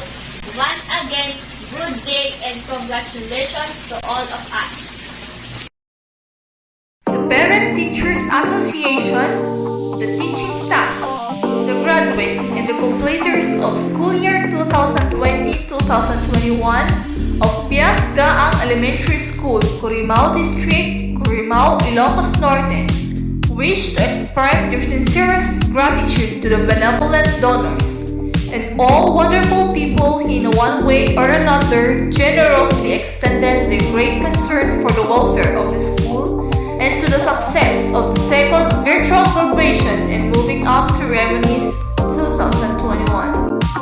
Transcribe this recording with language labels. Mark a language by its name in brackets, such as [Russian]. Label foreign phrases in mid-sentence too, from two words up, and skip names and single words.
[English] Once again, good day and congratulations to all of us. The Parent Teachers Association, the teaching staff, the graduates, and the completers of school year 2020-2021 of Pias Gaang Elementary School, Corimao District, Corimao, Ilocos Norte, wish to express their sincerest gratitude to the benevolent donors and all wonderful people who in one way or another generously extended their great concern for the welfare of the school and to the success of the second virtual graduation and moving up ceremonies 2021.